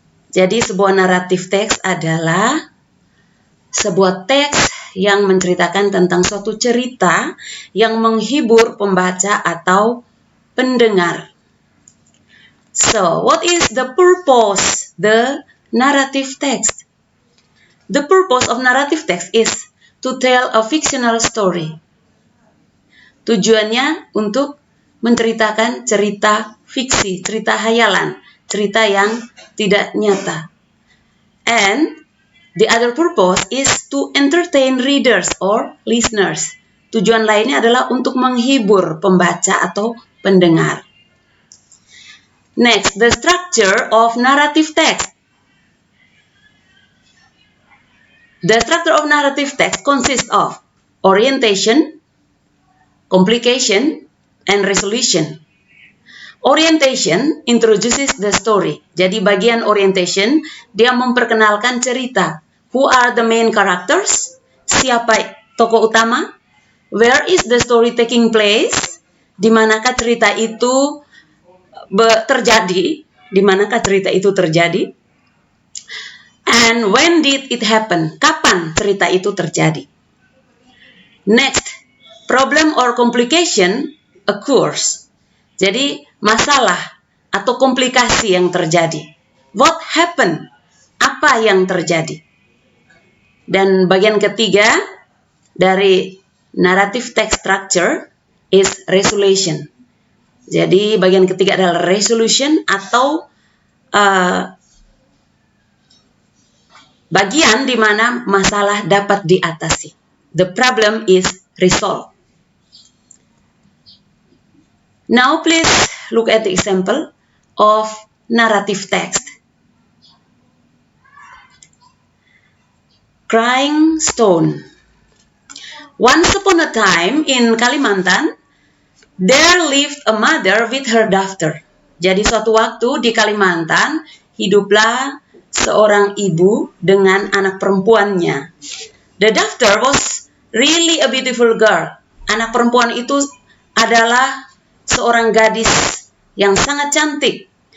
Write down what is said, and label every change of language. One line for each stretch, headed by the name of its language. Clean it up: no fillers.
Indonesian: Jadi sebuah naratif teks adalah sebuah teks yang menceritakan tentang suatu cerita yang menghibur pembaca atau pendengar.
English: So, what is the purpose the narrative text? The purpose of narrative text is to tell a fictional story.
Indonesian: Tujuannya untuk menceritakan cerita fiksi, cerita hayalan, cerita yang tidak nyata.
English: And the other purpose is to entertain readers or listeners.
Indonesian: Tujuan lainnya adalah untuk menghibur pembaca atau pendengar.
English: Next, the structure of narrative text. The structure of narrative text consists of orientation, complication, and resolution. Orientation introduces the story.
Indonesian: Jadi bagian orientation, dia memperkenalkan cerita.
English: Who are the main characters?
Indonesian: Siapa tokoh utama?
English: Where is the story taking place?
Indonesian: Di manakah cerita itu terjadi? Di manakah cerita itu terjadi?
English: And when did it happen?
Indonesian: Kapan cerita itu terjadi?
English: Next, problem or complication occurs.
Indonesian: Jadi masalah atau komplikasi yang terjadi.
English: What happened?
Indonesian: Apa yang terjadi? Dan bagian ketiga dari narrative text
English: structure is resolution.
Indonesian: Jadi bagian ketiga adalah resolution atau bagian di mana masalah dapat diatasi.
English: The problem is resolved. Now please look at the example of narrative text. Crying Stone. Once upon a time in Kalimantan, there lived a mother with her daughter.
Indonesian: Jadi suatu waktu di Kalimantan, hiduplah seorang ibu dengan anak perempuannya.
English: The daughter was really a beautiful girl.
Indonesian: Anak perempuan itu adalah seorang gadis yang sangat cantik.